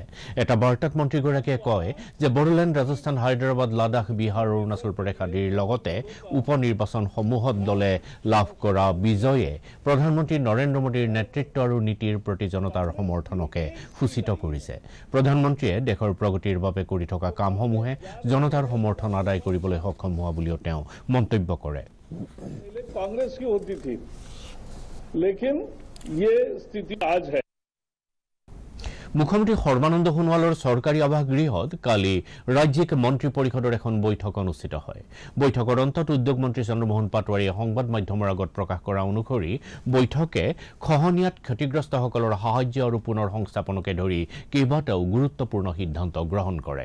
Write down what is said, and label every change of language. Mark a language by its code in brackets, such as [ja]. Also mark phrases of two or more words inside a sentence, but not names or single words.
[as] এটা বাৰ্তাত মন্ত্ৰীগৰাকীয়ে কয় যে বড়োলেণ্ড, ৰাজস্থান, হায়দৰাবাদ, লাডাখ, বিহাৰ, অৰুণাচল প্ৰদেশ আদিৰ লগতে উপ নিৰ্বাচনসমূহত দলে লাভ কৰা বিজয়ে প্ৰধানমন্ত্ৰী নৰেন্দ্ৰ মোদীৰ নেতৃত্ব আৰু নীতিৰ প্ৰতি জনতাৰ সমৰ্থনকে সূচিত কৰিছে। প্ৰধানমন্ত্ৰীয়ে দেশৰ প্ৰগতিৰ বাবে কৰি থকা কামসমূহে জনতাৰ সমৰ্থন আদায় কৰিবলৈ সক্ষম হোৱা বুলিও তেওঁ মন্তব্য কৰে। [hi] कांग्रेस की होती थी, लेकिन ये स्थिति आज है। [as] মুখ্যমন্ত্ৰী সৰ্বানন্দ সোণোৱালৰ চৰকাৰী আৱাসগৃহত কালি ৰাজ্যিক মন্ত্ৰী পৰিষদৰ এখন বৈঠক অনুষ্ঠিত হয়। বৈঠকৰ অন্তত উদ্যোগ মন্ত্ৰী চন্দ্ৰমোহন পাটোৱাৰীয়ে সংবাদ মাধ্যমৰ আগত প্ৰকাশ কৰা অনুসৰি বৈঠকে খহনীয়াত ক্ষতিগ্ৰস্তসকলৰ সাহায্য আৰু পুনৰ সংস্থাপনকে ধৰি কেইবাটাও গুৰুত্বপূৰ্ণ সিদ্ধান্ত গ্ৰহণ কৰে।